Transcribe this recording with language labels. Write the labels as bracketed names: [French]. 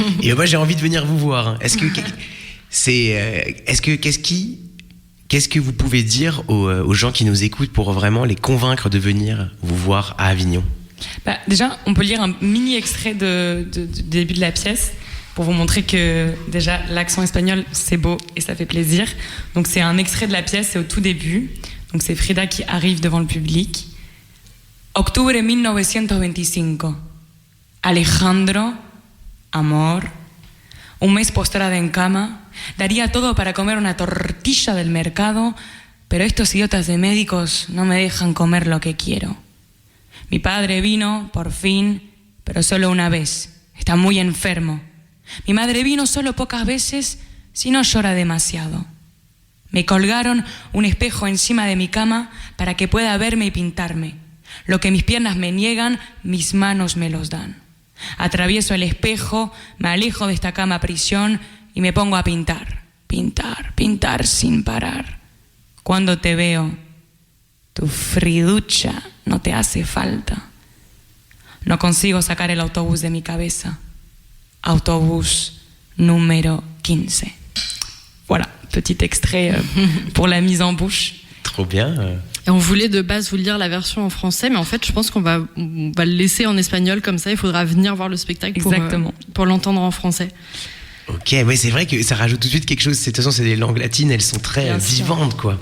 [French] Et moi j'ai envie de venir vous voir. Qu'est-ce que vous pouvez dire aux gens qui nous écoutent pour vraiment les convaincre de venir vous voir à Avignon ? Déjà, on peut lire un mini extrait du début de la pièce pour vous montrer que déjà l'accent espagnol c'est beau et ça fait plaisir. Donc c'est un extrait de la pièce, c'est au tout début. Donc c'est Frida qui arrive devant le public. [Spanish] Octubre 1925. Alejandro, amor, un mes postrada en cama, daría todo para comer una tortilla del mercado, pero estos idiotas de médicos no me dejan comer lo que quiero. Mi padre vino, por fin, pero solo una vez. Está muy enfermo. Mi madre vino solo pocas veces, si no llora demasiado. Me colgaron un espejo encima de mi cama para que pueda verme y pintarme. Lo que mis piernas me niegan, mis manos me los dan. Atravieso el espejo, me alejo de esta cama prisión y me pongo a pintar, pintar, pintar sin parar. Cuando te veo, tu friducha no te hace falta. No consigo sacar el autobús de mi cabeza. Autobús número 15. [French] Voilà, petit extrait pour la mise en bouche. Trop bien. Et on voulait de base vous lire la version en français, mais en fait, je pense qu'on va le laisser en espagnol comme ça. Il faudra venir voir le spectacle pour l'entendre en français. Ok, ouais, c'est vrai que ça rajoute tout de suite quelque chose. De toute façon, c'est des langues latines, elles sont très vivantes, quoi.